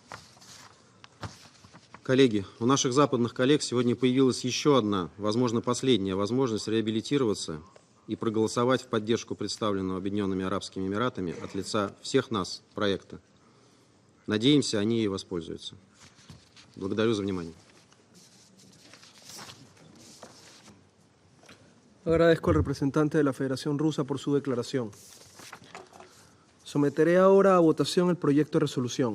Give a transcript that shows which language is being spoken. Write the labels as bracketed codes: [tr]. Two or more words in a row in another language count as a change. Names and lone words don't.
[ru] Коллеги, у наших западных коллег сегодня появилась еще одна, возможно, последняя возможность реабилитироваться и проголосовать в поддержку представленного Объединенными Арабскими Эмиратами от лица всех нас проекта. Надеемся, они ей воспользуются. Благодарю за внимание. [es] Agradezco al representante de la Federación Rusa por su declaración. Someteré ahora a votación el proyecto de resolución.